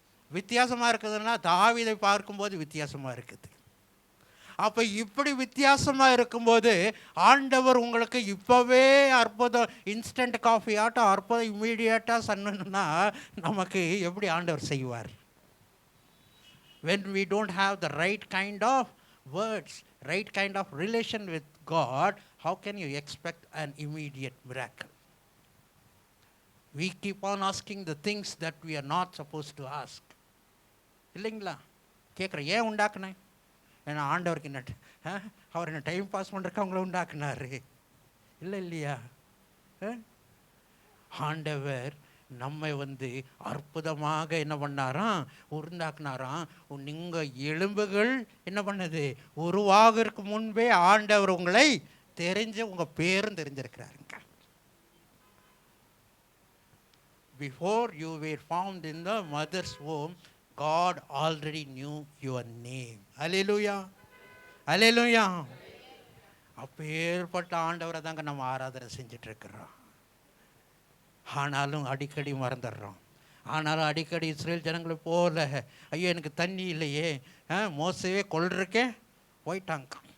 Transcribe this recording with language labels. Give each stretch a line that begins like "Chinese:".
Tamil: வித்தியாசமாக இருக்குதுன்னா தாவீதை பார்க்கும்போது வித்தியாசமாக இருக்குது. அப்போ இப்படி வித்தியாசமாக இருக்கும்போது ஆண்டவர் உங்களுக்கு இப்போவே அற்புதம், இன்ஸ்டன்ட் காஃபி ஆட்டம் அற்புதம் இம்மீடியட்டாக சொன்னா நமக்கு எப்படி ஆண்டவர் செய்வார்?
English: When we don't have the right kind of words, right kind of relation with God, how can you expect an immediate miracle? We keep on asking the things that we are not supposed to ask.
Tamil: இல்லைங்களா? கேட்குறேன், ஏன் உண்டாக்குனேன்? ஏன்னா ஆண்டவருக்கு என்ன, அவர் என்ன time pass பண்ணுறதுக்கு அவங்கள உண்டாக்குனாரு இல்லை இல்லையா? ஆண்டவர் நம்மை அற்புதமாக என்ன பண்ணாராம், உருண்டாக்குனாராம். நீங்கள் எலும்புகள் என்ன பண்ணது, உருவாகிறதுக்கு முன்பே ஆண்டவர் உங்களை தெரிஞ்சு உங்கள் பேரும் தெரிஞ்சிருக்கிறாருங்க.
English: Before you were formed in the mother's womb, God already knew your name. Hallelujah. Hallelujah.
Tamil: அப்பேற்பட்ட ஆண்டவரை தாங்க நம்ம ஆராதனை செஞ்சுட்டு இருக்கிறோம். ஆனாலும் அடிக்கடி மறந்துடுறோம். ஆனாலும் அடிக்கடி இஸ்ரேல் ஜனங்களை போல, ஐயோ எனக்கு தண்ணி இல்லையே, மோசவே கொள்றக்கே போயிட்டாங்க.